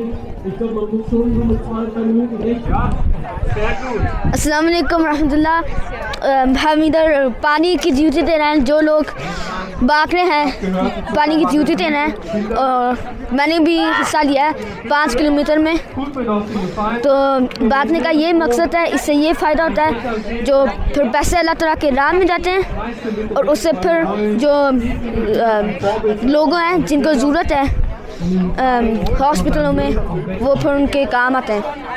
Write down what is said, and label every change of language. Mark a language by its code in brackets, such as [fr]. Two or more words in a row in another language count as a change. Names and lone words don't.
[de] Ich glaube, man muss schon so mit 2-3 Minuten rechnen. Ja, sehr gut. [ar] السلام عليكم رحمة الله. [ur] ہم ادھر پانی کی ڈیوٹی دے رہے ہیں. جو لوگ بھاگ رہے ہیں، پانی کی ڈیوٹی دینا ہے اور میں نے بھی حصہ لیا ہے 5 کلومیٹر میں. تو بھاگنے کا یہ مقصد ہے، اس سے یہ فائدہ ہوتا ہے جو پھر پیسے اللہ تعالیٰ کے راہ میں جاتے ہیں اور اس سے پھر جو لوگ ہیں جن کو ضرورت ہے ہاسپٹلوں میں وہ پھر ان کے کام آتے ہیں.